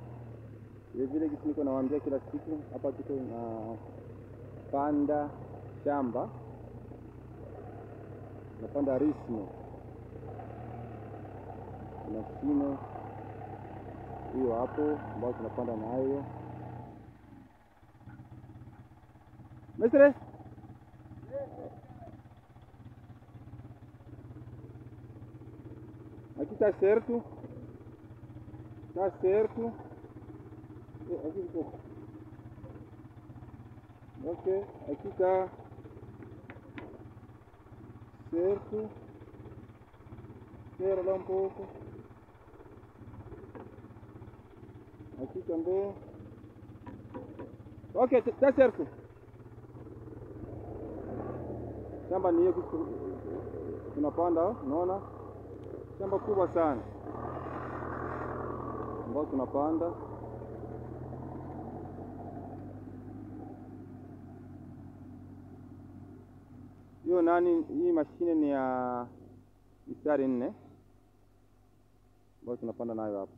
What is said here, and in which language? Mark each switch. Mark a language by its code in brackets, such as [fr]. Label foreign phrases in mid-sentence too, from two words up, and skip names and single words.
[sw] Vile kitu niko nawaambia kila siku, hapa tuko na panda shamba. Napanda rismo. Mashine hiyo hapo ambayo tunapanda nayo. [pt] Mestre? Aqui tá certo. Tá certo. Aqui um pouco. Ok, aqui tá certo. Espera lá um pouco. Aqui também. Ok, tá certo. [sw] Shamba ni hiyo tunapanda, unaona? Shamba kubwa sana ambao tunapanda. Hiyo nani, hii mashine ni ya mistari 4 ambao tunapanda nayo hapa.